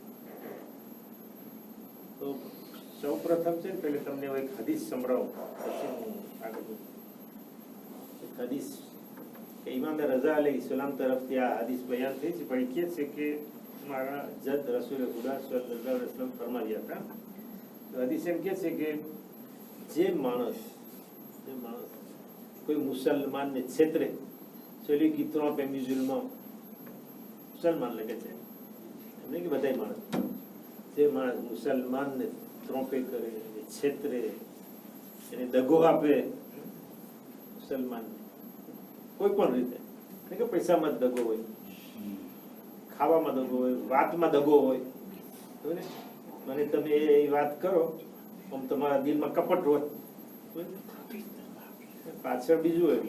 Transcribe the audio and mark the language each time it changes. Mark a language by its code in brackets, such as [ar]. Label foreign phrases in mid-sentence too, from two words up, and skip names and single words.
[gu] તો સૌ પ્રથમ છે પહેલે તમને એક હદીસ સંભળાવું, પછી હું આગળ એક હદીસ કે ઇમામ રઝા અલૈહિસ્સલામ તરફથી આ હદીસ બયાન થઈ છે, પણ એ કહે છે કે મારા જદ રસૂલ ખુદા [ar] صلى الله عليه وسلم [gu] ફરમાવ્યા હતા. તો હદીસ એમ કહે છે કે જે માણસ કોઈ મુસલમાનને છેતરે, [fr] celui qui trompe un musulman, [gu] મુસલમાન લગે છે એમને કે બધાય માણસ, જે માણસ મુસલમાનને ટ્રોમ્પે કરે, છેતરે, એને દગો આપે, મુસલમાન કોઈ પણ રીતે, કે પૈસામાં જ દગો હોય, ખાવામાં દગો હોય, વાતમાં દગો હોય, મને તમે એ વાત કરો આમ તમારા દિલમાં કપટ હોય, પાછળ બીજું હોય.